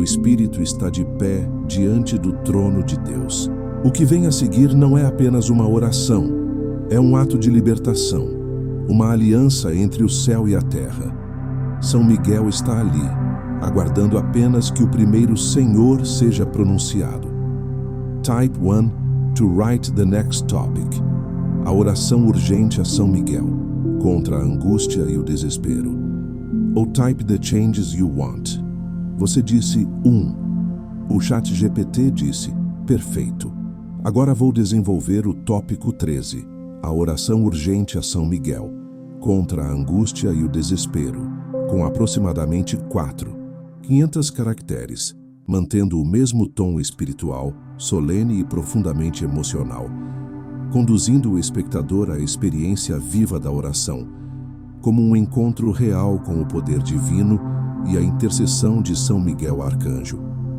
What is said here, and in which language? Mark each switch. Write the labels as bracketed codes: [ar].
[pt] O Espírito está de pé diante do trono de Deus. O que vem a seguir não é apenas uma oração, é um ato de libertação, uma aliança entre o céu e a terra. São Miguel está ali, aguardando apenas que o primeiro Senhor seja pronunciado. [en] Type 1 to write the next topic. [pt] A oração urgente a São Miguel, contra a angústia e o desespero. [en] Ou type the changes you want. [pt] Você disse 1. O ChatGPT disse, perfeito. Agora vou desenvolver o tópico 13, a oração urgente a São Miguel, contra a angústia e o desespero, com aproximadamente 500 caracteres, mantendo o mesmo tom espiritual, solene e profundamente emocional, conduzindo o espectador à experiência viva da oração, como um encontro real com o poder divino e a intercessão de São Miguel Arcanjo.